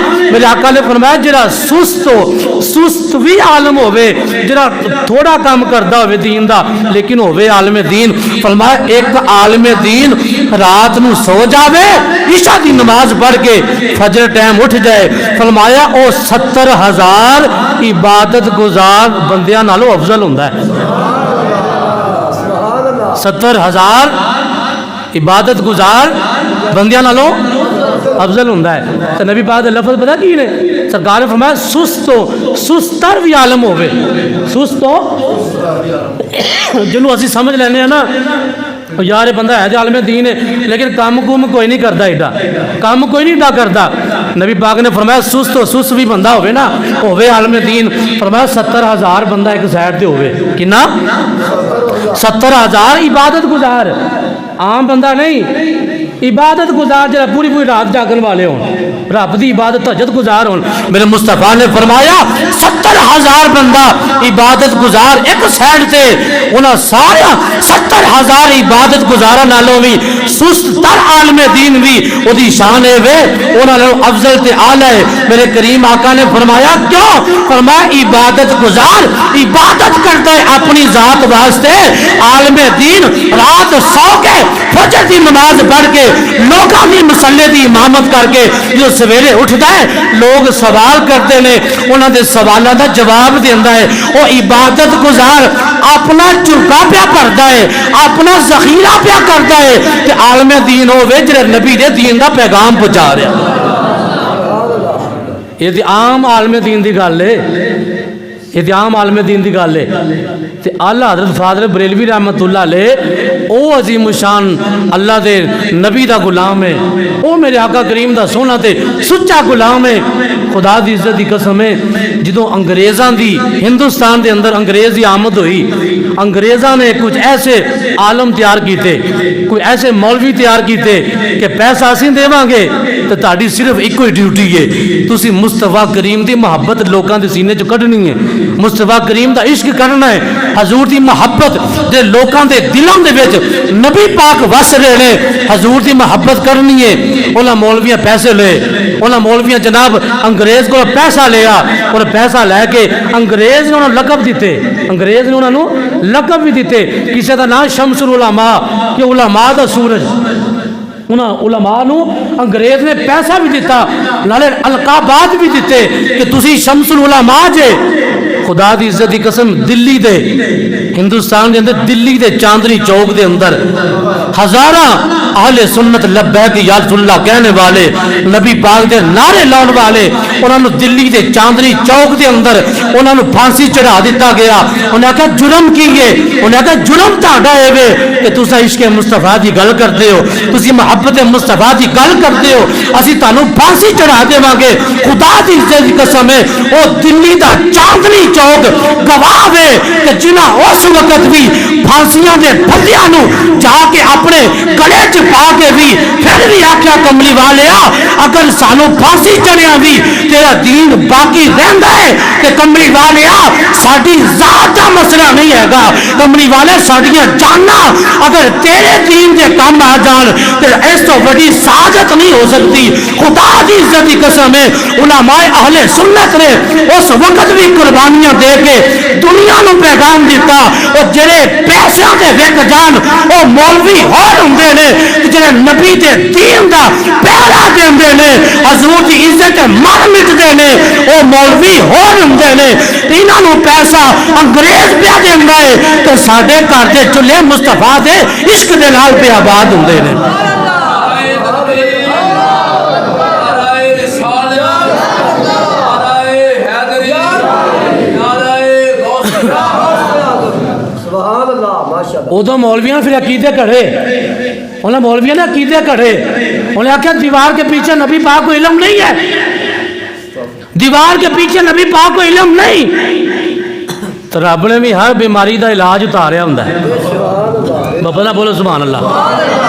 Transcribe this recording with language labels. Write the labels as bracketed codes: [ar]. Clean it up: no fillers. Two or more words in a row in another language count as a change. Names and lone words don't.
[pa] میرے آقا نے فرمایا جڑا سست بھی عالم ہوئے، جڑا تھوڑا کام کردا ہوئے دین دا لیکن ہوئے عالم دین، فرمایا ایک عالم دین رات نو سو جاوے، عشاء دی نماز پڑھ کے فجر ٹائم اٹھ جائے، فرمایا او 70,000 عبادت گزار بندیاں نالوں افضل ہوندا ہے۔ 70,000 عبادت گزار بندیاں نالوں افضل ہوندا ہے۔ تو نبی پاک دے لفظ پتہ کی نے؟ سرکار نے فرمایا سستر بھی عالم ہوئے، سستو جنہوں اسی سمجھ لینے ہیں نا یار بندہ ہے جو عالم دین ہے [ur] لیکن کام کوئی نہیں کرتا، [pa] ایڈا کام کوئی نہیں ایڈا کرتا۔ نبی پاک نے فرمایا سست بھی بندہ ہوئے نا، ہوئے عالم دین، فرمایا 70,000 بندہ ایک سائڈ تے ہوئے، کنا 70,000 عبادت گزار، عام بندہ نہیں، عبادت گزار جڑا پوری رات جاگن والے ہون، رب دی عبادت تہجد گزار ہون۔ میرے مصطفیٰ نے فرمایا 70,000 بندہ عبادت گزار ایک سائڈ تے، انہاں سارے 70,000 عبادت گزاراں نالوں بھی سست تر عالم دین بھی اودی شان ہے وے انہاں نالوں افضل تے اعلی ہے۔ میرے کریم آقا نے فرمایا کیوں؟ فرمایا عبادت گزار [ur] عبادت کرتا ہے [pa] اپنی ذات واسطے، عالم دین رات سو کے فجر دی نماز پڑھ کے لوگاں دی مسلے دی امامت کر کے جو سویرے اٹھدا ہے [ur] لوگ سوال کرتے ہیں [pa] انہاں دے سوالاں دا جواب دیندا ہے، وہ عبادت گزار اپنا چرکا پیا کردا ہے، اپنا ذخیرہ پیا کردا ہے تے عالم دین ہوے جڑے نبی دے دین دا پیغام پہنچا رہا۔ یہ تے عام عالم دین دی گل ہے، یہ تے عام عالم دین دی گل ہے تے اعلیٰ حضرت فاضل بریلوی رحمت اللہ علیہ او عظیم شان اللہ دے نبی دا غلام ہے، او میرے آقا کریم دا سونا تے سچا غلام ہے۔ خدا دی عزت دی قسم ہے جدوں انگریزاں دی ہندوستان دے اندر انگریز دی آمد ہوئی، انگریزاں نے کچھ ایسے عالم تیار کیتے، کوئی ایسے مولوی تیار کیتے کہ پیسہ اسی دیواں گے تے تہاڈی صرف ایک ہی ڈیوٹی ہے، تسی مصطفیٰ کریم دی محبت لوکاں دے سینے چ کڈنی ہے، مصطفیٰ کریم دا عشق کرنا ہے، حضور دی محبت دے لوکاں دے دلاں دے وچ نبی پاک وس رہے نے، حضور دی محبت کرنی ہے۔ انہاں مولویاں پیسے لے، انہاں مولویاں جناب [ur] انگریز کو پیسہ لیا اور پیسہ لے کے [pa] انگریز نے انہوں لقب دیتے، انگریز نے انہوں لقب بھی دیتے، کسی دا نام شمس العلماء کہ علماء دا سورج، انہاں علماء نو انگریز نے پیسہ بھی دیتا نالے القابات بھی دیتے کہ تسی شمس العلماء جے۔ خدا دی عزت دی قسم دلی دے ہندوستان دے اندر دلی دے چاندنی چوک دے اندر ہزاراں اہل سنت [ar] لبیک یا رسول اللہ [pa] کہنے والے نبی پاک دے نعرے لاؤن والے انہاں نو دلی دے چاندنی چوک دے اندر انہاں نو پھانسی چڑھا دیتا گیا. انہاں کہا جرم کیے, انہاں کہا جرم تہاڈا اے وے کہ تساں عشق مصطفیٰ دی گل کردے ہو, تسی محبت مصطفیٰ دی گل کردے ہو, اسی تانوں پھانسی چڑھا دیواں گے. خدا دی عزت دی قسم ہے او دلی دا چاندنی چوک گواہ ہے کہ جنہاں اس وقت بھی پھانسیاں دے پھندیاں نو جا کے اپنے گلے چ پا کے بھی پھر بھی آکھیا کملی والیا اگر سانو پھانسی چڑھیا بھی تیرا دین باقی رہندا ہے کہ کملی والیا ساڈی ذات دا مسئلہ نہیں ہے گا. کملی والے ساڈیاں جاناں اگر تیرے دین دے کام آ جان تے اس تو بڑی سعادت نہیں ہو سکتی. خدا دی عزت دی قسم ہے علماء اہل سنت نے اس وقت بھی قربانیاں دے کے دنیا نو پیغام دیتا. اور جڑے پیسوں دے وک جان او مولوی ہور ہوندے نے جڑے نبی دے دین دا پہرا دیندے نے حضور دی عزت مر مٹدے نے او مولوی ہور ہوندے نے. انہاں نو پیسہ انگریز پیا دیندا ہے تے ساڈے گھر دے چولہے مصطفیٰ دے عشق دے نال پہ آباد ہوندے نے. ادو مولویاں پھر عقیدے کھڑے, انہیں مولویاں نے عقیدے کھڑے, انہیں آخیا [ur] دیوار کے پیچھے نبی پاک کو علم نہیں ہے, دیوار کے پیچھے نبی پاک کو علم نہیں. [pa] تو رب نے بھی ہر بیماری دا علاج اتاریا ہوں بابا نہ بولو سبحان اللہ.